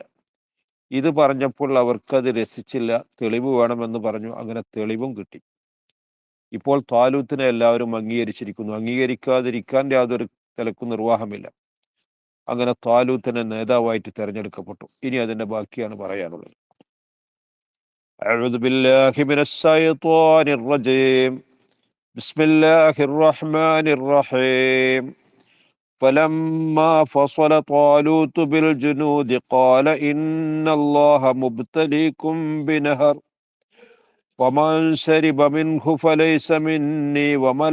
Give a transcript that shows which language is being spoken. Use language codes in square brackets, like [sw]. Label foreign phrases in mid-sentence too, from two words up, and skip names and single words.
[ml] ഇത് പറഞ്ഞപ്പോൾ അവർക്കത് രസിച്ചില്ല. തെളിവ് വേണമെന്ന് പറഞ്ഞു. അങ്ങനെ തെളിവും കിട്ടി. ഇപ്പോൾ ത്വാലൂത്തിനെ എല്ലാവരും അംഗീകരിച്ചിരിക്കുന്നു. അംഗീകരിക്കാതിരിക്കാൻ യാതൊരു നിലക്കും നിർവാഹമില്ല. അങ്ങനെ ത്വാലൂത്തിനെ നേതാവായിട്ട് തെരഞ്ഞെടുക്കപ്പെട്ടു. ഇനി അതിന്റെ ബാക്കിയാണ് പറയാനുള്ളത്. [ar] أعوذ بالله من الشيطان الرجيم. بسم الله الرحمن الرحيم. فلما فصل طالوت بالجنود قال إن الله مبتليكم بنهر ومن شرب منه فليس مني ومن